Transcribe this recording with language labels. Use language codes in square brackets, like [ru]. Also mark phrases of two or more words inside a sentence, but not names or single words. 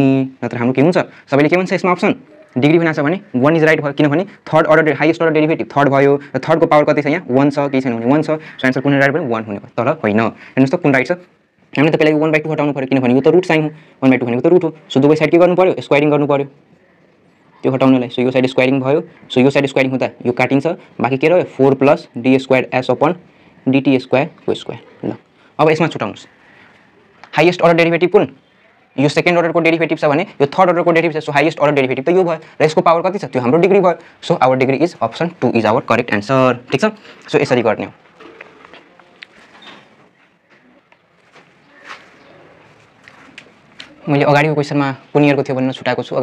[ne] नत्र हाम्रो के हुन्छ सबैले के भन्छ यसमा [en] option degree [ne] भनेको छ भने [en] 1 is right [ne] भयो, किनभने [en] third order highest order derivative third [ne] भयो र थर्ड को पावर कति छ यहाँ 1 छ, केही छैन भने 1 छ। [en] so answer [ne] कुन राइट भयो 1 हुने भयो। तर होइन, हेर्नुस् त कुन राइट छ, हामीले त पहिला यो 1/2 हटाउनु पर्यो किनभने यो त [en] root sign [ne] हो, 1/2 भनेको त रुट हो। सो दुवै साइड के गर्नु पर्यो स्क्वायरिङ गर्नु पर्यो त्यो हटाउनलाई। सो यो साइड स्क्वायरिङ भयो, सो यो साइड स्क्वायरिङ हुँदा यो काटिन्छ, बाकी के रह्यो [en] 4 plus d square s upon dt square [ne] को स्क्वायर। ल अब यसमा छुटाउनुस् [en] highest order derivative [ne] कुन, यो [en] second orderको [ne] डेरिभेटिभ छ भने यो [en] third orderको [ne] डेरिभेटिभ छ। [en] so highest order derivative [ne] त यो भयो र यसको पावर कति छ त्यो हाम्रो डिग्री भयो। [en] so our degree is option 2 is our correct answer. [ne] ठीक छ, सो यसरी गर्ने हो। मैले अगाडिको क्वेसनमा कुन इयरको थियो भनेर छुटाएको छु।